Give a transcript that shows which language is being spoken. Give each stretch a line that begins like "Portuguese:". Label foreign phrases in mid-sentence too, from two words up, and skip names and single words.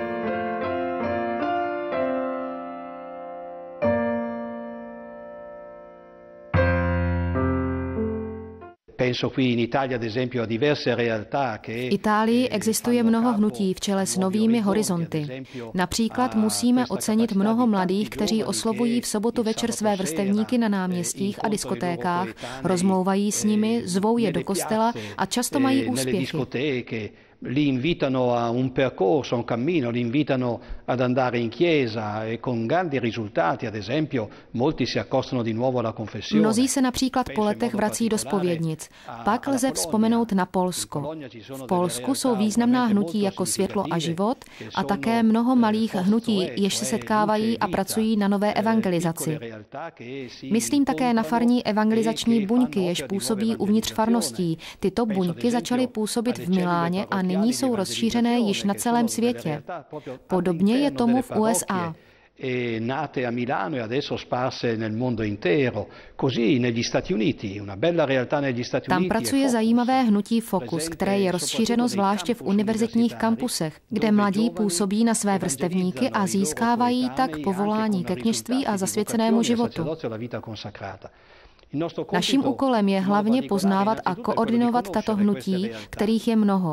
Czech: V Itálii existuje mnoho hnutí v čele s novými horizonty. Například musíme ocenit mnoho mladých, kteří oslovují v sobotu večer své vrstevníky na náměstích a diskotékách, rozmlouvají s nimi, zvou je do kostela a často mají úspěchy.
Italian: Li invitano a un percorso, a un cammino, li invitano ad andare in chiesa e con grandi risultati, ad esempio, molti si accostano di nuovo alla confessione.
Czech: Mnozí se například po letech vrací do zpovědnic. Pak lze vzpomenout na Polsko. V Polsku jsou významná hnutí jako Světlo a život a také mnoho malých hnutí, jež se setkávají a pracují na nové evangelizaci. Myslím také na farní evangelizační buňky, jež působí uvnitř farností. Tyto buňky začaly působit v Miláně a nyní jsou rozšířené již na celém světě. Podobně je tomu v USA.
Italian: Nate a Milano e adesso sparse nel mondo intero, così negli Stati Uniti, una bella realtà negli Stati Uniti.
Czech: Tam pracuje zajímavé hnutí Focus, které je rozšířeno zvláště v univerzitních kampusech, kde mladí působí na své vrstevníky a získávají tak povolání ke kněžství a zasvěcenému životu. Naším úkolem je hlavně poznávat a koordinovat tato hnutí, kterých je mnoho.